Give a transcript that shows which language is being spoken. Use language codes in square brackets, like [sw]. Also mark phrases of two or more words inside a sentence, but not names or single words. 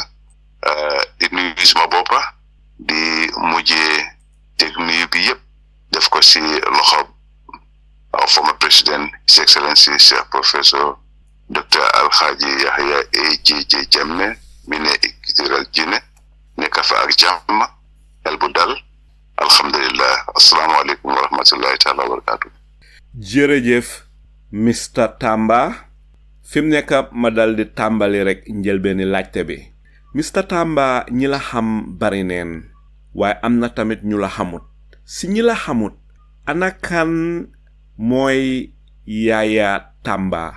[wo] di nuyu suma boppa di mujjee teg nuyu bi yëpp def ko si loxo [en] former president His Excellency [wo] Cheikh Professor Dr. Alhaji Yahya Jammeh mi ne Equatorial Guinée nekk fa ak jàmm el bu dal. alhamdulillah. [ar] السلام عليكم ورحمة الله تعالى وبركاته. [wo] jërëjëf Mr Tamba. fi mu nekk ma dal di tàmbali rek njëlbeeni laajte bi. Mr Tamba, ñi la xam bari neen, waaye am na tamit ñu la xamut. si ñi la xamut, ana kan mooy Yaya Tamba?